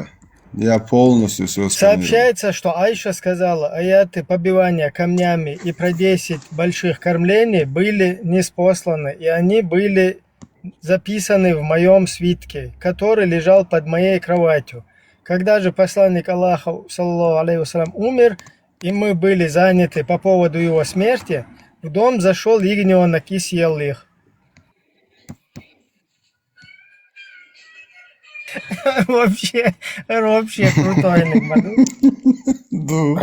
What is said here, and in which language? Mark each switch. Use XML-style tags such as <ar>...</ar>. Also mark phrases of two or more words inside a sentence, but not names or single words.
<ru>Я полностью все сканировал. Сообщается, что Айша сказала, аяты побивания камнями и про 10 больших кормлений были ниспосланы, и они были записаны в моем свитке, который лежал под моей кроватью. Когда же посланник Аллаха,</ru> <ar>صلى الله عليه وسلم,</ar> <ru>умер, и мы были заняты по поводу его смерти, в дом зашел ягненок и съел их. Вообще крутой анекдот. Да.</ru>